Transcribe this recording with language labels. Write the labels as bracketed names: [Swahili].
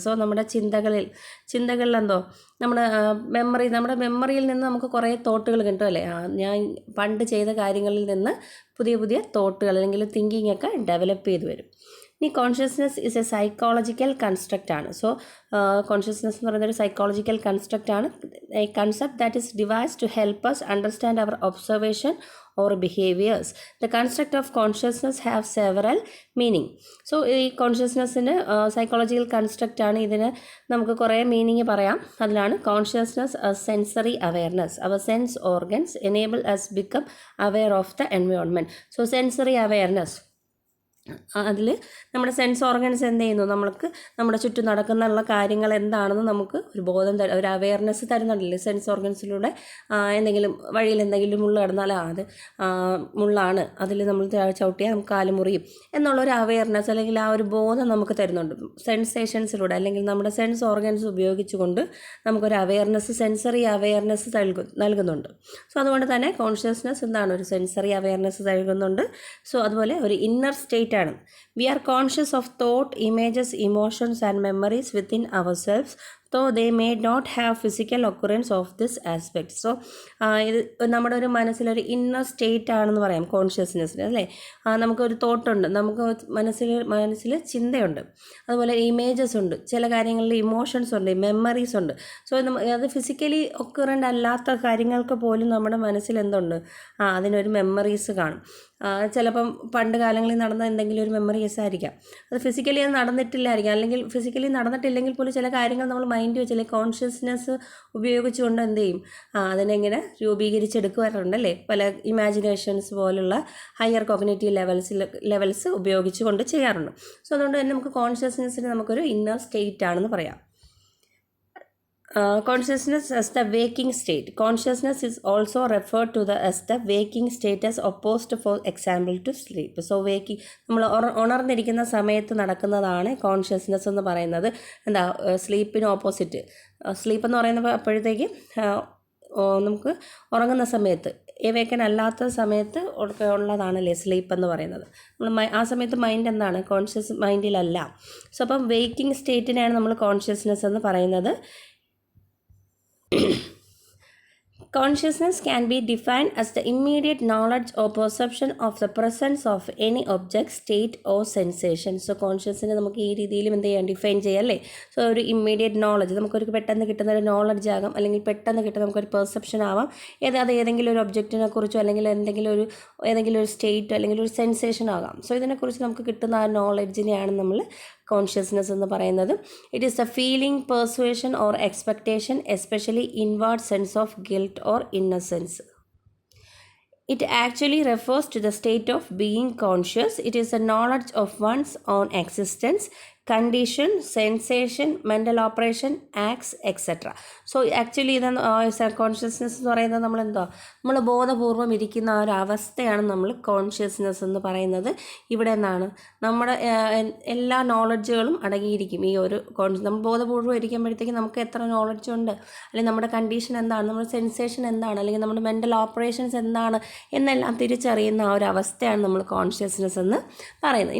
[Malayalam] So നമ്മുടെ ചിന്തകളിൽ എന്തോ നമ്മുടെ മെമ്മറിയിൽ നിന്ന് നമുക്ക് കുറേ തോട്ടുകൾ കിട്ടും അല്ലേ, ഞാൻ പണ്ട് ചെയ്ത കാര്യങ്ങളിൽ നിന്ന് പുതിയ തോട്ടുകൾ അല്ലെങ്കിൽ തിങ്കിങ് ഒക്കെ ഡെവലപ്പ് ചെയ്ത് വരും. ഇനി [English] consciousness is a psychological construct [Malayalam] ആണ്. സോ കോൺഷ്യസ്നെസ് എന്ന് പറയുന്നൊരു സൈക്കോളജിക്കൽ കൺസ്ട്രക്റ്റ് ആണ്. [English] A concept that is devised to help us understand our observation or behaviors. The construct of consciousness have several meaning. [Malayalam] So ഈ കോൺഷ്യസ്നെസ്സിന് psychological construct ആണ്. ഇതിന് നമുക്ക് കുറേ meaning പറയാം. അതിലാണ് consciousness sensory awareness. [English] Our sense organs enable us become aware of the environment. [Malayalam] So sensory awareness, അതിൽ നമ്മുടെ sense organs എന്ത് ചെയ്യുന്നു, നമുക്ക് നമ്മുടെ ചുറ്റും നടക്കുന്നുള്ള കാര്യങ്ങൾ എന്താണെന്ന് നമുക്ക് ഒരു ബോധം ഒരു അവെയർനെസ് തരുന്നുണ്ടല്ലേ സെൻസ് ഓർഗൻസിലൂടെ. വഴിയിൽ എന്തെങ്കിലും മുള്ള കിടന്നാൽ അത് മുള്ളാണ്, അതിൽ നമ്മൾ ചവിട്ടിയാൽ നമുക്ക് കാല് മുറിയും എന്നുള്ളൊരു അവെയർനെസ് അല്ലെങ്കിൽ ആ ഒരു ബോധം നമുക്ക് തരുന്നുണ്ട് സെൻസേഷൻസിലൂടെ, അല്ലെങ്കിൽ നമ്മുടെ സെൻസ് ഓർഗൻസ് ഉപയോഗിച്ചുകൊണ്ട് നമുക്കൊരു അവെയർനെസ്, സെൻസറി അവെയർനെസ് നൽകുന്നുണ്ട്. സോ അതുകൊണ്ട് തന്നെ കോൺഷ്യസ്നെസ് എന്താണ്, ഒരു സെൻസറി അവെയർനെസ് നൽകുന്നുണ്ട്. സോ അതുപോലെ ഒരു ഇന്നർ സ്റ്റേറ്റ് ആണ്. [English] We are conscious of thought, images, emotions and memories within ourselves. though they may not have physical occurrence of this aspect. [Malayalam] So ഇത് നമ്മുടെ ഒരു മനസ്സിലൊരു ഇന്നർ സ്റ്റേറ്റ് ആണെന്ന് പറയാം കോൺഷ്യസ്നെസ്സിന്, അല്ലേ? നമുക്കൊരു തോട്ടുണ്ട്, നമുക്ക് മനസ്സിൽ ചിന്തയുണ്ട്, അതുപോലെ ഇമേജസ് ഉണ്ട്, ചില കാര്യങ്ങളിൽ ഇമോഷൻസ് ഉണ്ട്, മെമ്മറീസ് ഉണ്ട്. സോ അത് ഫിസിക്കലി ഒക്കറൻ്റ് അല്ലാത്ത കാര്യങ്ങൾക്ക് പോലും നമ്മുടെ മനസ്സിൽ എന്തുണ്ട്? അതിനൊരു മെമ്മറീസ് കാണും. ചിലപ്പം പണ്ട് കാലങ്ങളിൽ നടന്ന എന്തെങ്കിലും ഒരു മെമ്മറീസ് ആയിരിക്കാം. അത് ഫിസിക്കലി അത് നടന്നിട്ടില്ലായിരിക്കാം, അല്ലെങ്കിൽ ഫിസിക്കലി നടന്നിട്ടില്ലെങ്കിൽ പോലും ചില കാര്യങ്ങൾ നമ്മൾ മൈൻഡ് വെച്ച് അല്ലെങ്കിൽ കോൺഷ്യസ്നെസ് ഉപയോഗിച്ചുകൊണ്ട് എന്ത് ചെയ്യും? അതിനെങ്ങനെ രൂപീകരിച്ചെടുക്കാറുണ്ടല്ലേ? പല ഇമാജിനേഷൻസ് പോലുള്ള ഹയർ കോഗ്നിറ്റീവ് ലെവൽസ് ഉപയോഗിച്ചുകൊണ്ട് ചെയ്യാറുണ്ട്. സോ അതുകൊണ്ട് തന്നെ നമുക്ക് കോൺഷ്യസ്നെസ്സിന് നമുക്കൊരു ഇന്നർ സ്റ്റേറ്റ് ആണെന്ന് പറയാം. [English] Consciousness as the waking state. Consciousness is also referred to as the waking state as opposed, for example, to sleep. [Malayalam] So waking, നമ്മൾ ഉണർന്നിരിക്കുന്ന സമയത്ത് നടക്കുന്നതാണ് കോൺഷ്യസ്നെസ് എന്ന് പറയുന്നത്. എന്താ? സ്ലീപ്പിന് ഓപ്പോസിറ്റ്. സ്ലീപ്പ് എന്ന് പറയുന്നത് അപ്പോഴത്തേക്ക് നമുക്ക് ഉറങ്ങുന്ന സമയത്ത്, എവേക്കൻ അല്ലാത്ത സമയത്ത് ഉള്ളതാണല്ലേ സ്ലീപ്പ് എന്ന് പറയുന്നത്. നമ്മൾ ആ സമയത്ത് മൈൻഡ് എന്താണ്? കോൺഷ്യസ് മൈൻഡിലല്ല. സോ അപ്പം വേക്കിംഗ് സ്റ്റേറ്റിനെയാണ് നമ്മൾ കോൺഷ്യസ്നെസ് എന്ന് പറയുന്നത്. [English] Consciousness can be defined as the immediate knowledge or perception of the presence of any object, state or sensation. [Malayalam] So കോൺഷ്യസിനെ നമുക്ക് ഈ രീതിയിലും എന്ത് ചെയ്യാം? ഡിഫൈൻ ചെയ്യാം, അല്ലേ? സോ ഒരു ഇമ്മീഡിയറ്റ് നോളജ്, നമുക്കൊരു പെട്ടെന്ന് കിട്ടുന്ന ഒരു നോളജ് ആകാം, അല്ലെങ്കിൽ പെട്ടെന്ന് കിട്ടുന്ന നമുക്കൊരു പെർസെപ്ഷൻ ആവാം. അത് ഏതെങ്കിലും ഒരു ഒബ്ജക്റ്റിനെ കുറിച്ചോ അല്ലെങ്കിൽ ഏതെങ്കിലും ഒരു സ്റ്റേറ്റ് അല്ലെങ്കിൽ ഒരു സെൻസേഷൻ ആകാം. സോ ഇതിനെക്കുറിച്ച് നമുക്ക് കിട്ടുന്ന ആ നോളജിനെയാണ് നമ്മൾ കോൺഷ്യസ്നെസ് എന്ന് പറയുന്നത്. [English] It is a feeling, persuasion or expectation, especially inward sense of guilt or innocence. It actually refers to the state of being conscious. It is a knowledge of one's own existence, condition, sensation, mental operation, acts, etc. [Malayalam] So actually ഇത് consciousness എന്ന് പറയുന്നത് നമ്മൾ ബോധപൂർവം ഇരിക്കുന്ന ആ ഒരു അവസ്ഥയാണ് നമ്മൾ കോൺഷ്യസ്നെസ് എന്ന് പറയുന്നത്. ഇവിടെ എന്താണ്? നമ്മുടെ എല്ലാ നോളജുകളും അടങ്ങിയിരിക്കും ഈ ഒരു നമ്മൾ ബോധപൂർവം ഇരിക്കുമ്പോഴത്തേക്ക് നമുക്ക് എത്ര നോളജ് ഉണ്ട്, അല്ലെങ്കിൽ നമ്മുടെ കണ്ടീഷൻ എന്താണ്, നമ്മുടെ സെൻസേഷൻ എന്താണ്, അല്ലെങ്കിൽ നമ്മുടെ മെൻ്റൽ ഓപ്പറേഷൻസ് എന്താണ് എന്നെല്ലാം തിരിച്ചറിയുന്ന ആ ഒരു അവസ്ഥയാണ് നമ്മൾ കോൺഷ്യസ്നെസ് എന്ന് പറയുന്നത്.